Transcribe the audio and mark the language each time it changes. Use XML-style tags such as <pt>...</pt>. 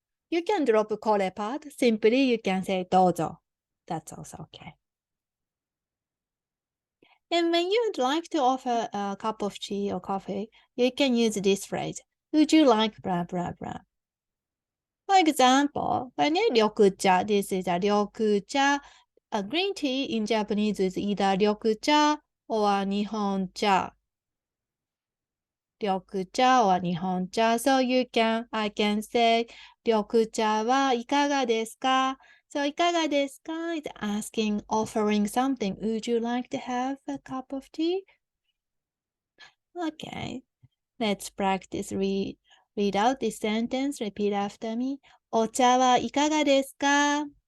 <en>You can drop これ part. Simply you can say どうぞ. That's also okay. And when you'd like to offer a cup of tea or coffee, you can use this phrase. Would you like blah blah blah? For example,</en> <ja>これね、緑茶。</ja> <en>This is a 緑茶。 A green tea in Japanese is either 緑茶 or 日本茶。緑茶 or 日本茶。 So I can say</en> <ja>緑茶はいかがですか？</ja> <en>So いかがですか is asking, offering something. Would you like to have a cup of tea? Okay. Let's practice. Read out this sentence. Repeat after me.</en> <ja>お茶はいかがですか？</ja>